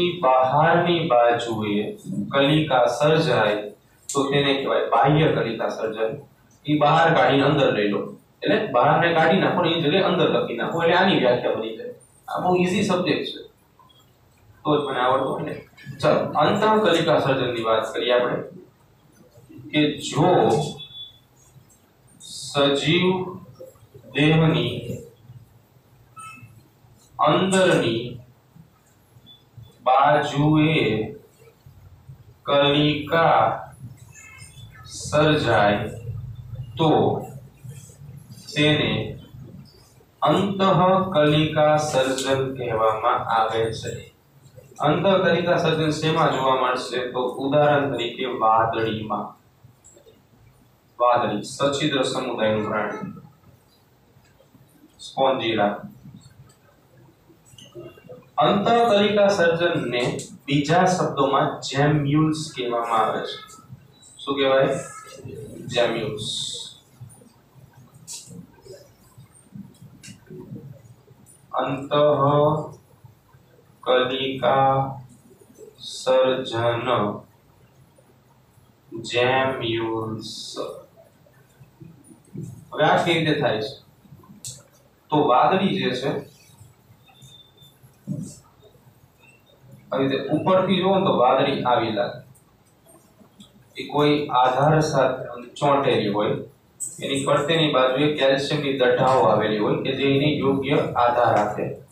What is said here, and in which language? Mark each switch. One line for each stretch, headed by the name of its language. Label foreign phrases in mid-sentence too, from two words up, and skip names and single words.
Gujarati: બહારની બાજુએ કલિકા સર્જાય तो તેને કહેવાય બાહ્ય કલિકા સર્જન ઈ બહાર કાઢીને અંદર લઈ લો એટલે બહારને કાઢી નાખો ને એ જગ્યાએ અંદર લખી નાખો એટલે આની વ્યાખ્યા બની જાય આ બહુ
English: easy subject
Gujarati: છે તો જ મને આવડતો હોય ને ચલો અંતઃ કલિકા સર્જનની વાત કરીએ આપણે કે જો સજીવ દેહની અંદરની બાજુએ કલિકા સર્જાય તો તેને અંતઃ કલિકા સર્જન કહેવામાં આવે છે અંતઃ કલિકા સર્જન સેમા જોવા મળશે તો ઉદાહરણ તરીકે વાદળીમાં वादળી સછિદ્ર સમુદાયનું પ્રાણી સ્પોન્જીલા અંતઃ કલિકા સર્જનને બીજા શબ્દોમાં જેમ્યુલ્સ કહેવામાં આવે છે શું કહેવાય જેમ્યુલ્સ અંતઃ કલિકા સર્જન જેમ્યુલ્સ. હવે આ કેવી રીતે થાય છે? તો વાદળી જે છે આવી રીતે ઉપરથી જોવો તો વાદળી આવી લાગે, એ કોઈ આધાર સાથે ચોંટેલી હોય, એની ફરતેની બાજુએ કેલ્શિયમની દઢાઓ આવેલી હોય કે જે એને યોગ્ય આધાર આપે.